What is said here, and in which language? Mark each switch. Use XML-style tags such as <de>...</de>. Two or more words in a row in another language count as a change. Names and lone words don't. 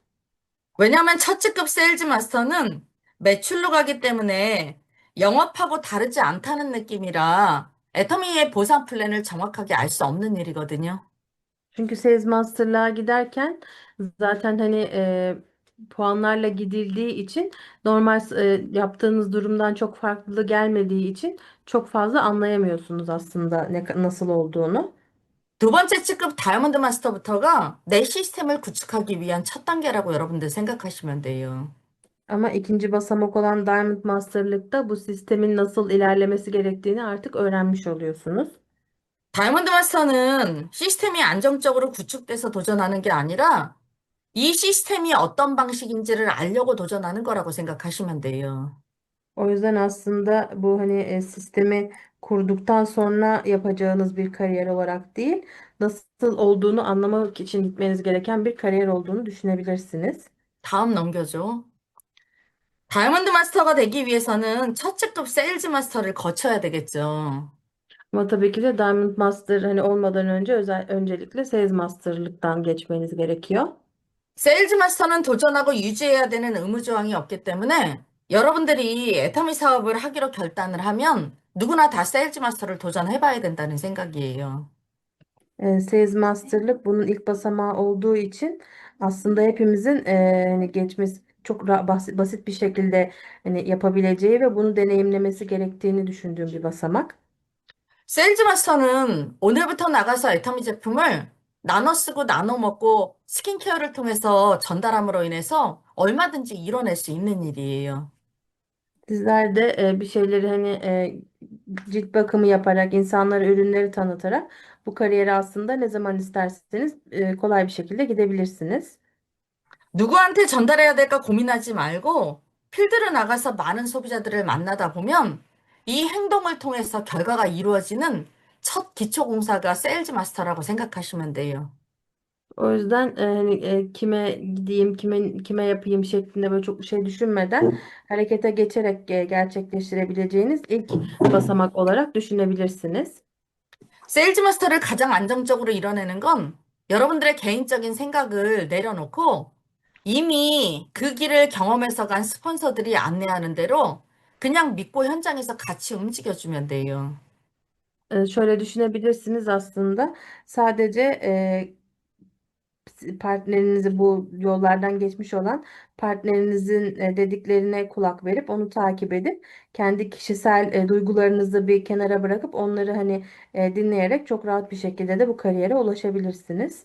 <ko>왜냐하면 첫 직급 세일즈 마스터는 매출로 가기 때문에 영업하고 다르지 않다는 느낌이라 애터미의 보상 플랜을 정확하게 알 수 없는 일이거든요.</ko> <tr>Çünkü Sales Master'lığa giderken zaten hani puanlarla gidildiği için normal yaptığınız durumdan çok farklı gelmediği için çok fazla anlayamıyorsunuz aslında nasıl olduğunu.</tr> <ko>두 번째 직급 다이아몬드 마스터부터가 내 시스템을 구축하기 위한 첫 단계라고 여러분들 생각하시면 돼요.</ko> <tr>Ama ikinci basamak olan Diamond Master'lıkta bu sistemin nasıl ilerlemesi gerektiğini artık öğrenmiş oluyorsunuz.</tr> <ko>다이아몬드 마스터는 시스템이 안정적으로 구축돼서 도전하는 게 아니라 이 시스템이 어떤 방식인지를 알려고 도전하는 거라고 생각하시면 돼요.</ko> <tr>O yüzden aslında bu hani sistemi kurduktan sonra yapacağınız bir kariyer olarak değil, nasıl olduğunu anlamak için gitmeniz gereken bir kariyer olduğunu düşünebilirsiniz.</tr> <ko>다음 넘겨줘. 다이아몬드 마스터가 되기 위해서는 첫 직급 세일즈 마스터를 거쳐야 되겠죠.</ko> <tr>Ama tabii ki de Diamond Master hani olmadan önce öncelikle Sales Master'lıktan geçmeniz gerekiyor.</tr> <ko>세일즈 마스터는 도전하고 유지해야 되는 의무 조항이 없기 때문에 여러분들이 애터미 사업을 하기로 결단을 하면 누구나 다 세일즈 마스터를 do전해봐야 된다는 생각이에요.</ko> <tr>Sales Master'lık bunun ilk basamağı olduğu için aslında hepimizin hani geçmesi çok basit bir şekilde hani yapabileceği ve bunu deneyimlemesi gerektiğini düşündüğüm bir basamak.</tr> <ko>세일즈 마스터는 오늘부터 나가서 애터미 제품을 나눠 쓰고 나눠 먹고 스킨케어를 통해서 전달함으로 인해서 얼마든지 이뤄낼 수 있는 일이에요.</ko> <tr>Sizler de bir şeyleri hani cilt bakımı yaparak, insanlara ürünleri tanıtarak bu kariyere aslında ne zaman isterseniz kolay bir şekilde gidebilirsiniz.</tr> <ko>누구한테 전달해야 될까 고민하지 말고 필드로 나가서 많은 소비자들을 만나다 보면 이 행동을 통해서 결과가 이루어지는 첫 기초 공사가 세일즈 마스터라고 생각하시면 돼요.</ko> <tr>O yüzden hani kime gideyim, kime yapayım şeklinde böyle çok bir şey düşünmeden harekete geçerek gerçekleştirebileceğiniz ilk basamak olarak düşünebilirsiniz.</tr> <ko>세일즈 마스터를 가장 안정적으로 이뤄내는 건 여러분들의 개인적인 생각을 내려놓고 이미 그 길을 경험해서 간 스폰서들이 안내하는 대로 그냥 믿고 현장에서 같이 움직여주면 돼요.</ko> <tr>Şöyle düşünebilirsiniz aslında sadece partnerinizi bu yollardan geçmiş olan partnerinizin dediklerine kulak verip onu takip edip kendi kişisel duygularınızı bir kenara bırakıp onları hani dinleyerek çok rahat bir şekilde de bu kariyere ulaşabilirsiniz.</tr>